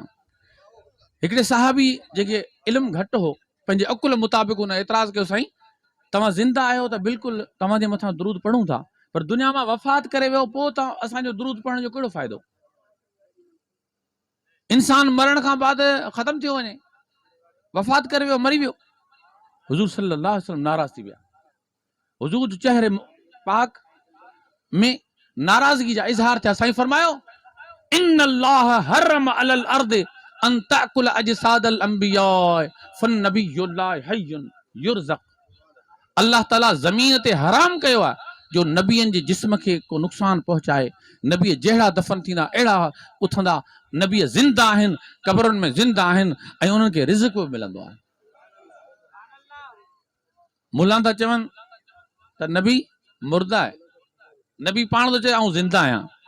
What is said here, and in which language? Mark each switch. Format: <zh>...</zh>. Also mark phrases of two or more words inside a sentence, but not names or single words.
<sd>हिकिड़े साहबी जेके इल्मु घटि हो पंहिंजे अकुल मुताबिक़ उन एतिराज़ कयो साईं तव्हां ज़िंदा आहियो त बिल्कुलु तव्हांजे मथां दुरूद पढ़ूं था, पर दुनिया मां वफ़ात करे वियो पोइ तव्हां असांजो दुरूद पढ़ण जो कहिड़ो फ़ाइदो? इंसान मरण खां बाद ख़तम थियो वञे, वफ़ात करे वियो मरी वियो। हुजूर</sd> <ar>صلى الله عليه وسلم</ar> <sd>नाराज़ थी विया। हुजूर चेहरे पाक में नाराज़गी जा इज़हार थिया। साईं फरमायो</sd> <ar>إن الله حرم على الأرض أن تأكل أجساد الأنبياء فنبي الله حي يرزق.</ar> <sd>अल्लाह ताला ज़मीन ते हराम कयो आहे जो नबियनि जे जिस्म खे को नुक़सान पहुचाए। नबी जहिड़ा दफ़न थींदा अहिड़ा उथंदा, नबी ज़िंदा आहिनि, क़बरुनि में ज़िंदा आहिनि ऐं उन्हनि खे रिज़्क़ बि मिलंदो आहे। मुल्ला था चवनि त नबी मुर्दा आहे, नबी पाण थो चए आऊं ज़िंदा आहियां।</sd>